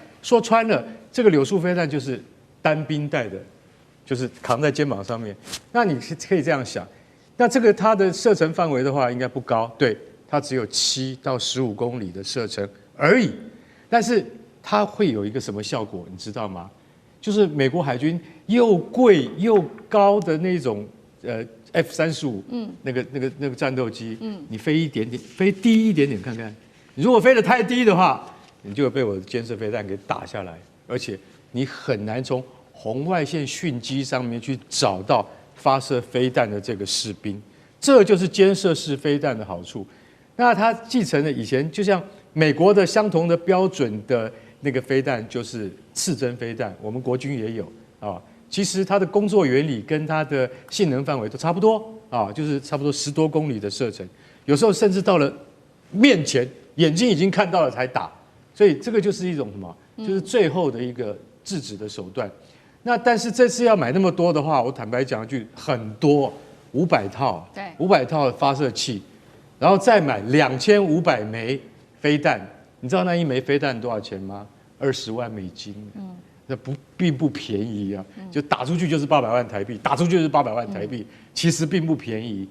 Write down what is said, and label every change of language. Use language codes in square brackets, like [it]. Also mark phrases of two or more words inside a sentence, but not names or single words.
[zh] 說穿了，這個柳樹飛彈就是單兵帶的，就是扛在肩膀上面。那你可以這樣想，那這個它的射程範圍的話，應該不高，對，它只有7到15公里的射程而已。但是它會有一個什麼效果，你知道嗎？就是美國海軍又貴又高的那種F-35，那個戰鬥機，你飛一點點，飛低一點點看看，你如果飛得太低的話，你就會被我的肩射飛彈給打下來，而且你很難從紅外線訊機上面去找到發射飛彈的這個士兵，這就是肩射式飛彈的好處。那它繼承了以前就像美國的相同的標準的那個飛彈，就是刺針飛彈，我們國軍也有啊。其實它的工作原理跟它的性能範圍都差不多啊，就是差不多10多公里的射程，有時候甚至到了面前，眼睛已經看到了才打。所以這個就是一種什麼？就是最後的一個制止的手段。那但是這次要買那麼多的話，我坦白講一句，很多500套，對，500套的發射器，然後再買2500枚飛彈，你知道那一枚飛彈多少錢嗎？20萬美金，那並不便宜啊，就打出去就是800萬台幣，打出去就是800萬台幣，其實並不便宜。